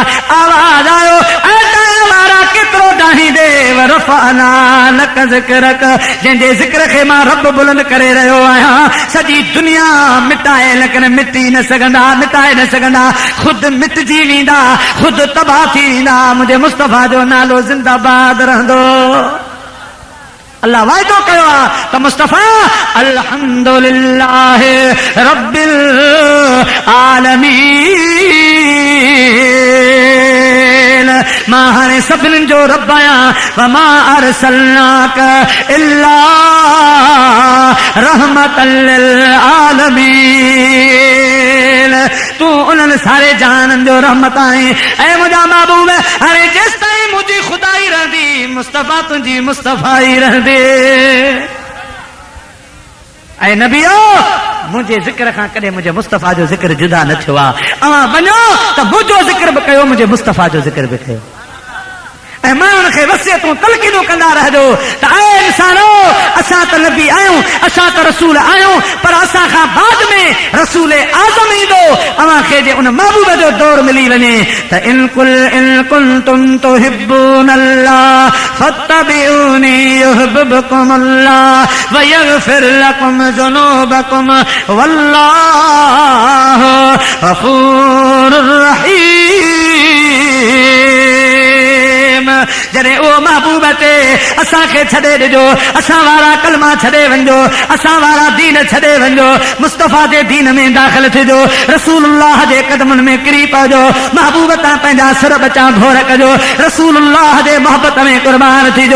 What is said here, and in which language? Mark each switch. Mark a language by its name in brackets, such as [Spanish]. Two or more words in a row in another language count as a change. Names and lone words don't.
[Sindhi] आवाज़ आयो, केतिरो डाहींदे [Arabic] رفعنا لك ذكرك, [Sindhi] जंहिंजे ज़िक्र खे मां रब बुलंद करे रहियो आहियां। सॼी दुनिया मिटाए लेकिन मिटी न सघंदा, मिटाए न सघंदा, ख़ुदि मिटजी वेंदा, ख़ुदि तबाह थी वेंदा। मुंहिंजे मुस्तफ़ा जो नालो ज़िंदाबाद रहंदो। अल्लाह वाइदो कयो आहे त मुस्तफ़ा [Arabic] الحمد لله رب العالمين, [Sindhi] मां हाणे सभिनीनि जो रब आहियां। [Arabic] وما أرسلناك إلا رحمة للعالمين, [Sindhi] तूं उन्हनि सारे जहाननि जो रहमत आहीं। ऐं मुंहिंजा महबूब, हाणे जेसि ताईं मुंहिंजी ख़ुदाई रहंदी, मुस्तफ़ा तुंहिंजी मुस्तफ़ाई रहंदी। ऐं नबियो, मुंहिंजे ज़िक्र खां कॾहिं मुंहिंजे मुस्तफ़ा जो ज़िक्र जुदा न थियो आहे। अवां वञो त मुंहिंजो ज़िक्र बि कयो, मुंहिंजे मुस्तफ़ा जो ज़िक्र बि कयो। ऐं मां हुनखे वसियतूं तलक़ीनूं कंदा रहजो त ऐ इंसानो, असां त नबी आहियूं, असां त रसूल आहियूं, पर असां खां बाद में रसूल आज़म ईंदो। अवां खे जे उन महबूब जो दौर मिली वञे त [Arabic] إن كنتم تحبون الله فاتبعوني يحببكم الله ويغفر لكم ذنوبكم والله غفور رحيم. [Sindhi] जॾहिं उहो महबूब ते असांखे छॾे ॾिजो, असां वारा कलमा छॾे वञो, असां वारा दीन छॾे वञो, मुस्तफ़ा जे दीन में दाख़िल थिजो, रसूलुल्लाह जे कदमनि में किरी पइजो, महबूब तां पंहिंजा सिर बचा घोर कजो, रसूलुल्लाह जे मोहबत में क़ुर्बान थिजो।